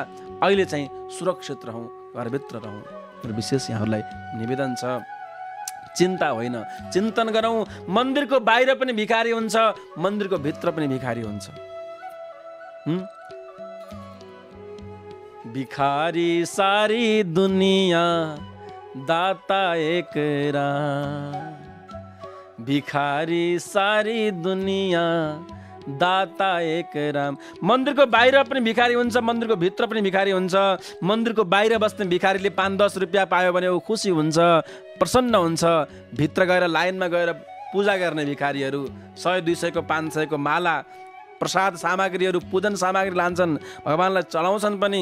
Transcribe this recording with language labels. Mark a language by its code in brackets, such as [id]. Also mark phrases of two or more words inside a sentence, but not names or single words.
[ne] अहिले चाहिँ सुरक्षित रहौँ, घरभित्र रहौँ। र विशेष यहाँहरूलाई निवेदन छ, चिन्ता होइन चिन्तन गरौँ। मन्दिरको बाहिर पनि भिखारी हुन्छ, मन्दिरको भित्र पनि भिखारी हुन्छ। [hi] भिखारी सारी दुनिया दाता एक राम, भिखारी सारी दुनिया दाता एक राम। [ne] मन्दिरको बाहिर पनि भिखारी हुन्छ, मन्दिरको भित्र पनि भिखारी हुन्छ। मन्दिरको बाहिर बस्ने भिखारीले 5-10 रुपियाँ पायो भने ऊ खुसी हुन्छ, प्रसन्न हुन्छ। भित्र गएर लाइनमा गएर पूजा गर्ने भिखारीहरू 100-200 को 500 को माला प्रसाद सामग्रीहरू, पूजन सामग्री लान्छन्, भगवानलाई चढाउँछन् पनि।